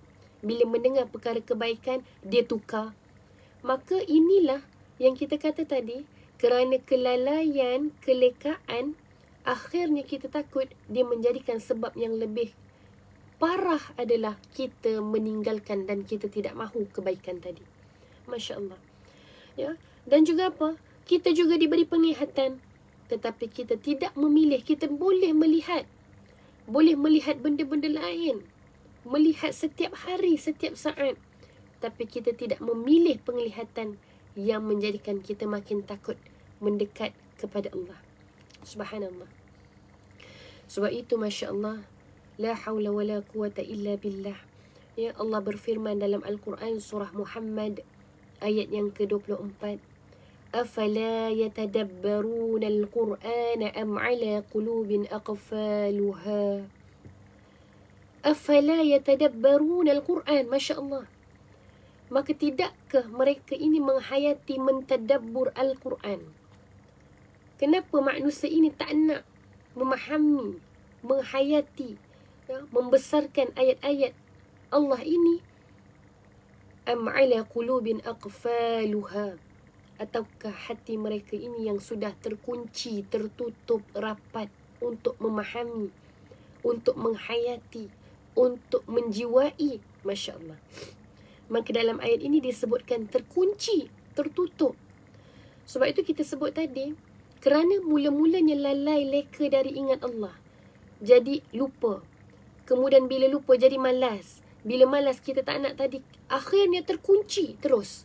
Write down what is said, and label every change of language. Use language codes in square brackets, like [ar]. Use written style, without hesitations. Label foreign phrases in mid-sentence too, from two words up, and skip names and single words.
[ms] Bila mendengar perkara kebaikan, dia tukar. Maka inilah yang kita kata tadi, kerana kelalaian, kelekaan, akhirnya kita takut dia menjadikan sebab yang lebih parah adalah kita meninggalkan dan kita tidak mahu kebaikan tadi. [ar] ما شاء الله. Ya. [ms] Dan juga apa? Kita juga diberi penglihatan, tetapi kita tidak memilih. Kita boleh melihat benda-benda lain, melihat setiap hari, setiap saat, tapi kita tidak memilih penglihatan yang menjadikan kita makin takut mendekat kepada Allah. Subhanallah. Sebab itu [ar] ما شاء الله, لا حول ولا قوة إلا بالله. [ms] Ya, Allah berfirman dalam Al-Quran surah Muhammad ayat yang ke-24, [ar] أفلا يتدبرون القرآن أم على قلوب أقفالها. أفلا يتدبرون القرآن. ما شاء الله. [ms] Maka tidakkah mereka ini menghayati, mentadabbur Al-Quran? Kenapa manusia ini tak nak memahami, menghayati, ya, membesarkan ayat-ayat Allah ini? [ar] أم على قلوب أقفالها. [ms] Ataukah hati mereka ini yang sudah terkunci, tertutup rapat untuk memahami, untuk menghayati, untuk menjiwai. [ar] ما شاء الله. [ms] Maka dalam ayat ini disebutkan terkunci, tertutup. Sebab itu kita sebut tadi, kerana mula-mulanya lalai leka dari ingat Allah, jadi lupa. Kemudian bila lupa jadi malas. Bila malas kita tak nak tadi, akhirnya terkunci terus.